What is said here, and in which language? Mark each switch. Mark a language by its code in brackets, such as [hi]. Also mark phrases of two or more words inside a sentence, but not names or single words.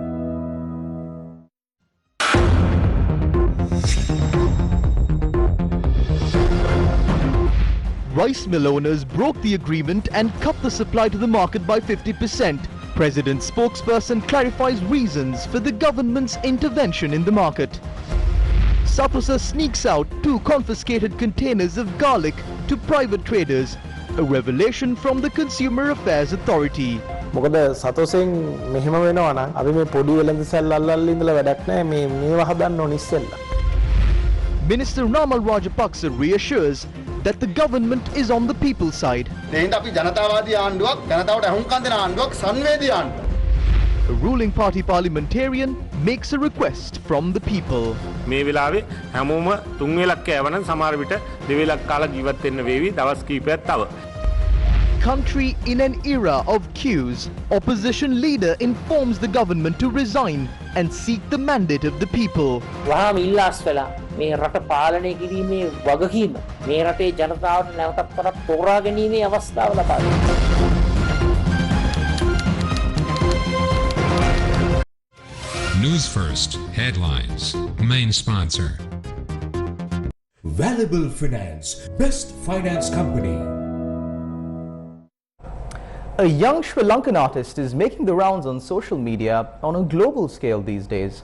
[en] Rice mill owners broke the agreement and cut the supply to the market by 50%. President spokesperson clarifies reasons for the government's intervention in the market. Sathosa sneaks out 2 confiscated containers of garlic to private traders. A revelation from the Consumer Affairs Authority. [si] මොකද සතෝසෙන් මෙහෙම වෙනවා නම් අපි මේ පොඩි වෙළඳසැල් අල්ලල්ලා ඉඳලා වැඩක් නැහැ මේ මේවා හදන්න ඕන ඉස්සෙල්ලා. [en] Minister Namal Rajapaksa reassures that the government is on the people's side. [si] එහෙනම් අපි ජනතාවාදී ආණ්ඩුවක් ජනතාවට අහුම්කම් දෙන ආණ්ඩුවක් සංවේදී ආණ්ඩුවක්. [en] A ruling party parliamentarian makes a request from the people. [si] මේ වෙලාවේ හැමෝම 3 වේලක් කෑවනම් සමහර විට 2 වේලක් කාලා ජීවත් වෙන්න වේවි දවස් කිහිපයක් තව. [en] Country in an era of queues, opposition leader informs the government to resign and seek the mandate of the people. [si] වහාම ඉල්ලාස් වෙලා මේ රට පාලනය කිරීමේ වගකීම මේ රටේ ජනතාවට නැවතත් වරක් තෝරා ගැනීමේ අවස්ථාව ලබා දෙනවා. [en] Newsfirst headlines. Main sponsor. Valuable Finance, best finance company. A young Sri Lankan artist is making the rounds on social media on a global scale these days.